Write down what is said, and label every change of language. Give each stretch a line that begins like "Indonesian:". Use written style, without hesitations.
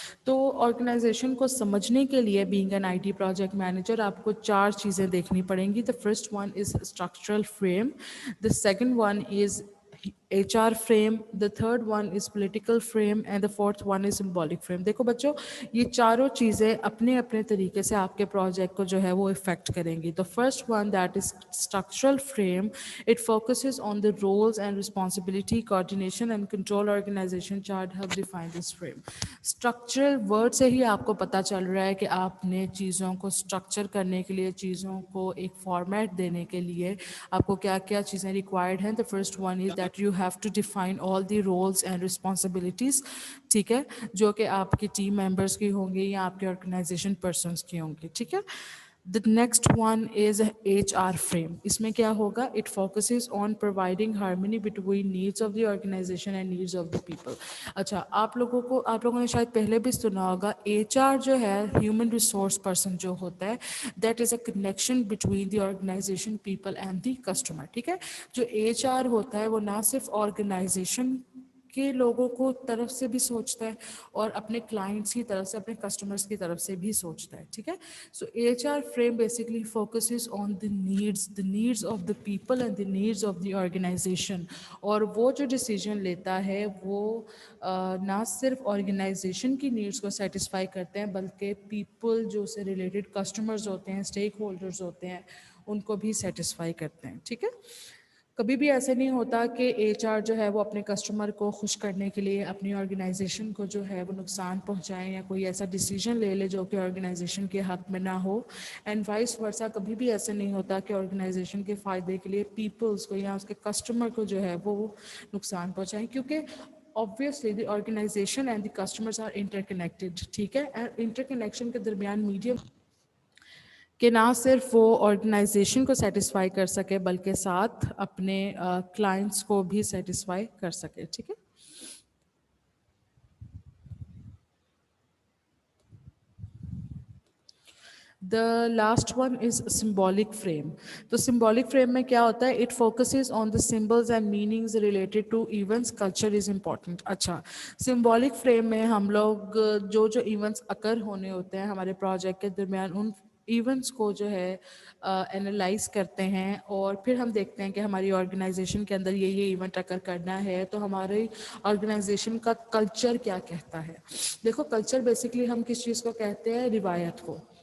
Urdu: تو آرگنائزیشن کو سمجھنے کے لیے being an I T project manager آپ کو 4 چیزیں دیکھنی پڑیں گی.
English: The first one is structural frame, the second one is HR frame, the third one is political frame, and the fourth one is symbolic frame.
Urdu: دیکھو بچوں, یہ چاروں چیزیں اپنے اپنے طریقے سے آپ کے پروجیکٹ کو جو ہے وہ افیکٹ کریں گی.
English: The first one, that is structural frame, it focuses on the roles and responsibility, coordination and control. Organization chart have defined this frame. Structural word
Urdu: سے ہی آپ کو پتہ چل رہا ہے کہ آپ نے چیزوں کو اسٹرکچر کرنے کے لیے, چیزوں کو ایک فارمیٹ دینے کے لیے آپ کو کیا کیا چیزیں ریکوائرڈ ہیں.
English: The first one is that you have to define all the roles and responsibilities.
Urdu: ٹھیک ہے, جو کہ آپ کی ٹیم ممبرس کی ہوں گی یا آپ کے آرگنائزیشن پرسنس کی ہوں گی. ٹھیک ہے,
English: the next one is HR frame.
Urdu: اس میں کیا ہوگا,
English: it focuses on providing harmony between needs of the organization and needs of the people.
Urdu: اچھا, آپ لوگوں نے شاید پہلے بھی سنا ہوگا, HR جو ہے ہیومن ریسورس پرسن جو ہوتا ہے,
English: that is a connection between the organization, people and the customer.
Urdu: ٹھیک ہے, جو HR ہوتا ہے وہ نہ صرف آرگنائزیشن کے لوگوں کو طرف سے بھی سوچتا ہے اور اپنے کلائنٹس کی طرف سے, اپنے کسٹمرس کی طرف سے بھی سوچتا ہے. ٹھیک ہے,
English: So HR frame basically focuses on the needs of the people and the needs of the organisation.
Urdu: اور وہ جو ڈیسیجن لیتا ہے وہ نہ صرف آرگنائزیشن کی نیڈس کو سیٹسفائی کرتے ہیں, بلکہ پیپل جو اس سے ریلیٹڈ کسٹمرز ہوتے ہیں, اسٹیک ہولڈرز ہوتے ہیں, ان کو بھی سیٹسفائی کرتے ہیں. ٹھیک ہے, کبھی بھی ایسے نہیں ہوتا کہ HR جو ہے وہ اپنے کسٹمر کو خوش کرنے کے لیے اپنی آرگنائزیشن کو جو ہے وہ نقصان پہنچائیں یا کوئی ایسا ڈیسیجن لے لے جو کہ آرگنائزیشن کے حق میں نہ ہو. اینڈ وائس ورسا, کبھی بھی ایسے نہیں ہوتا کہ آرگنائزیشن کے فائدے کے لیے پیپلز کو یا اس کے کسٹمر کو جو ہے وہ نقصان پہنچائیں, کیونکہ
English: obviously the organization and the customers are interconnected.
Urdu: ٹھیک ہے, انٹر کنیکشن کے درمیان میڈیم کہ نہ صرف وہ آرگنائزیشن کو سیٹسفائی کر سکے بلکہ ساتھ اپنے کلائنٹس کو بھی سیٹسفائی کر سکے. ٹھیک ہے,
English: The last one is symbolic frame.
Urdu: تو سمبولک فریم میں کیا ہوتا ہے,
English: It focuses on the symbols and meanings related to events, culture is important.
Urdu: اچھا, سمبولک فریم میں ہم لوگ جو ایونٹس اکر ہونے ہوتے ہیں ہمارے پروجیکٹ کے درمیان, ان ایونٹس کو جو ہے انالائز کرتے ہیں, اور پھر ہم دیکھتے ہیں کہ ہماری آرگنائزیشن کے اندر یہ ایونٹ اکر کرنا ہے تو ہماری آرگنائزیشن کا کلچر کیا کہتا ہے. دیکھو, کلچر بیسکلی ہم کس چیز کو کہتے ہیں, روایت کو.